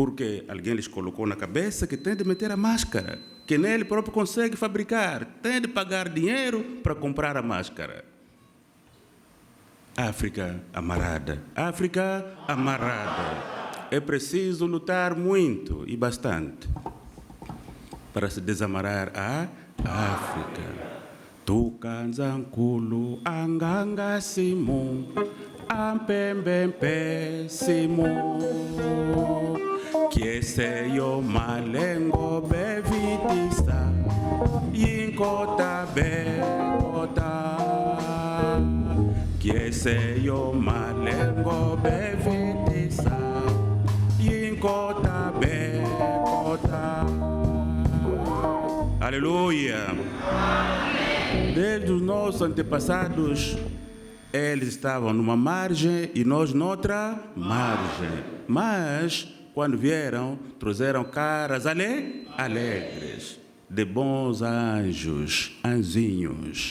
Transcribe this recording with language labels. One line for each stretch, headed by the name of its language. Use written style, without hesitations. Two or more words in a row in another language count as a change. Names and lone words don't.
Portuguese: Porque alguém lhes colocou na cabeça que tem de meter a máscara, que nele próprio consegue fabricar, tem de pagar dinheiro para comprar a máscara. África amarrada, África amarrada. É preciso lutar muito e bastante para se desamarrar a África.
Kongo: Tukanzankulu anganga simu ampembempe simu kieseyo malengo bevitisa yinkota bekota kieseyo malengo bevitisa yinkota bekota.
Portuguese: Aleluia. Desde os nossos antepassados, eles estavam numa margem e nós noutra margem. Mas, quando vieram, trouxeram caras alegres, de bons anjos, anjinhos.